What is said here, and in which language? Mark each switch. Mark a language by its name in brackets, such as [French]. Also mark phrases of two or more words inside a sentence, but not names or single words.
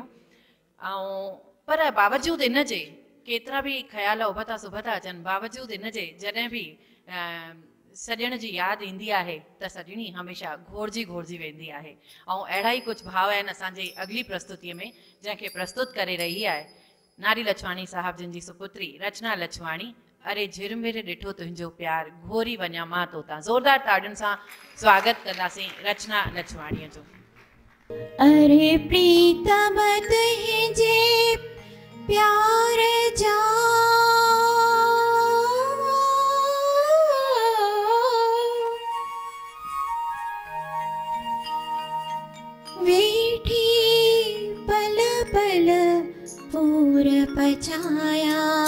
[Sindhi] ऐं पर बावजूदि इन जे केतिरा बि ख़्याल उभता सुभता अचनि, बावजूदि इन जे जॾहिं बि सॼण जी यादि ईंदी आहे त सॼणी हमेशह घोड़जी घोड़जी वेंदी आहे। ऐं अहिड़ा ई कुझु भाव आहिनि असांजी अॻिली प्रस्तुतीअ में, जंहिंखे प्रस्तुत करे रही आहे नारी लछवाणी साहब जिन जी सुपुत्री रचना लछवाणी। अरे झिरमिर ॾिठो तुंहिंजो प्यार, घोरी वञा मां तोता। ज़ोरदार ताड़ियुनि सां स्वागत कंदासीं रचना लछवाणीअ जो। अरे प्रीतम तुंहिंजे प्यार जा वेठी पल पल पूर पचाया,